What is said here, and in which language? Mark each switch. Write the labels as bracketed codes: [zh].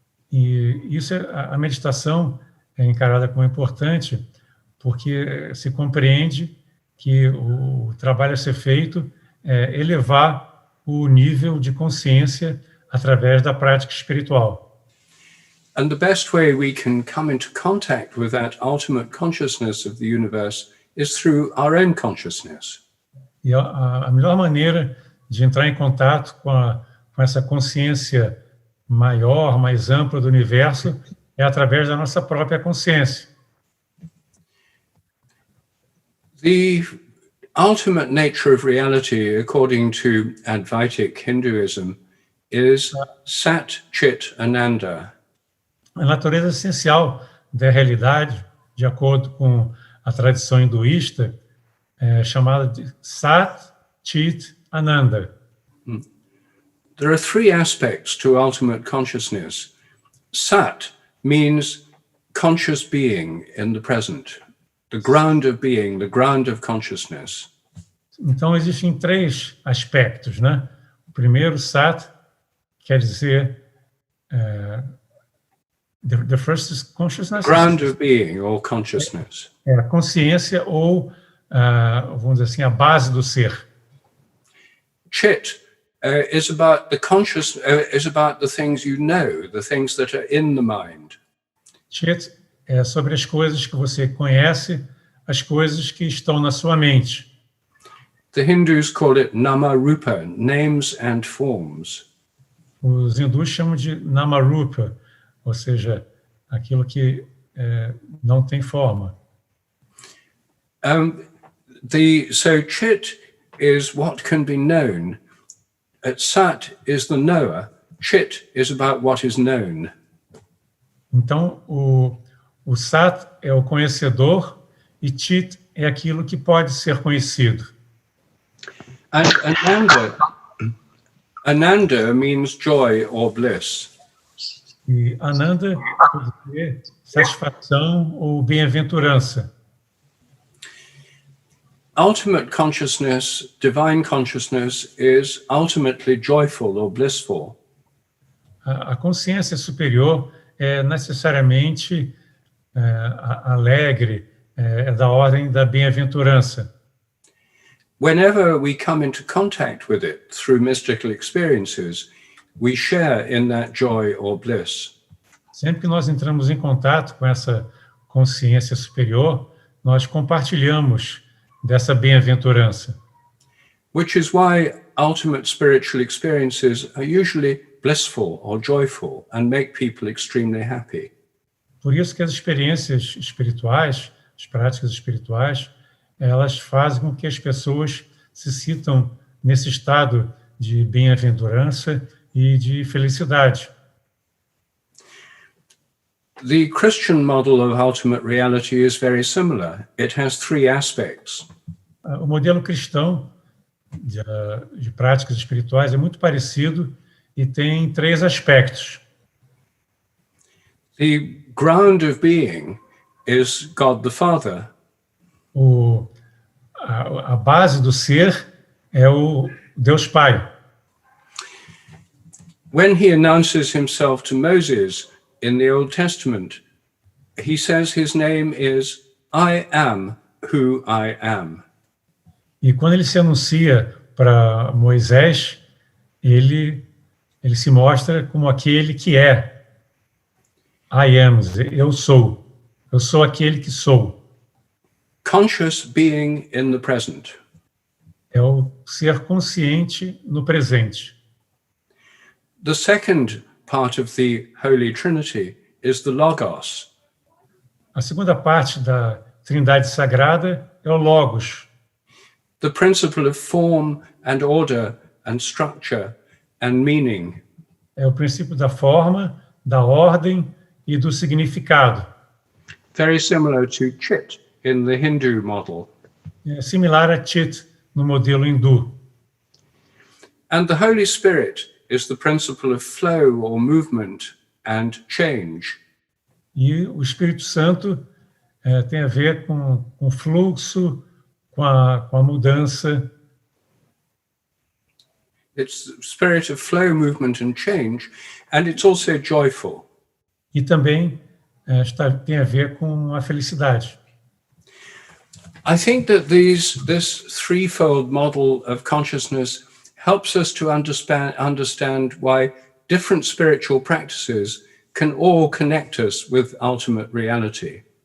[pt] E isso a meditação é encarada como importante porque se compreende que o trabalho a ser feito é elevar o nível de consciência através da prática espiritual. [en] And the best way we can come into contact with that ultimate consciousness of the universe is through our own consciousness. [pt] E a melhor maneira de entrar em contato com essa consciência maior, mais ampla do universo é através da nossa própria consciência. [en] The ultimate nature of reality, according to Advaitic Hinduism, is Sat Chit Ananda. [pt] A natureza essencial da realidade, de acordo com a tradição hinduísta, é chamada de Sat Chit Ananda. [en] There are three aspects to ultimate consciousness. Sat means conscious being in the present, the ground of being, the ground of consciousness. [pt] Então, existem três aspectos, né? O primeiro, Sat, quer dizer [en] the first is consciousness. Ground of being or consciousness. [pt] É a consciência ou, vamos dizer assim, a base do ser. [en] Chit is about the is about the things you know, the things that are in the mind. [pt] Chit é sobre as coisas que você conhece, as coisas que estão na sua mente. [en] The Hindus call it nama rupa, names and forms. [pt] Os hindus chamam de namarupa, ou seja, aquilo que não tem forma. [en] So chit is what can be known. Sat is the knower. Chit is about what is known. [pt] Então, o sat é o conhecedor e chit é aquilo que pode ser conhecido. [en] And Ananda means joy or bliss. [pt] E Ananda quer dizer satisfação ou bem-aventurança. [en] Ultimate consciousness, divine consciousness, is ultimately joyful or blissful. [pt] A consciência superior é necessariamente alegre, é da ordem da bem-aventurança. [en] Whenever we come into contact with it through mystical experiences, we share in that joy or bliss. [pt] Sempre que nós entramos em contato com essa consciência superior, nós compartilhamos dessa bem-aventurança. [en] Which is why ultimate spiritual experiences are usually blissful or joyful and make people extremely happy. [pt] Por isso que as experiências espirituais, as práticas espirituais, elas fazem com que as pessoas se sintam nesse estado de bem-aventurança e de felicidade. [en] The Christian model of ultimate reality is very similar. It has three aspects. [pt] O modelo cristão de práticas espirituais é muito parecido e tem três aspectos. [en] The ground of being is God the Father. [pt] A base do ser é o Deus Pai. [en] When he announces himself to Moses in the Old Testament, he says his name is I am who I am. [pt] E quando ele se anuncia para Moisés, ele se mostra como aquele que é. [en] I am, [pt] eu sou aquele que sou. [en] Conscious being in the present. [pt] É o ser consciente no presente. [en] The second part of the Holy Trinity is the Logos. [pt] A segunda parte da Trindade Sagrada é o Logos, [en] The principle of form and order and structure and meaning. [pt] é o princípio da forma, da ordem e do significado. [en] Very similar to Chit in the Hindu model. [pt] É similar a Chit no modelo hindu. [en] And the Holy Spirit is the principle of flow or movement and change. [pt] E o Espírito Santo tem a ver com o fluxo, com a mudança. [en] It's the spirit of flow, movement and change, and it's also joyful. [pt] E também tem a ver com a felicidade. [en] I think that this threefold model of consciousness helps us to understand why different spiritual practices can all connect us with ultimate reality.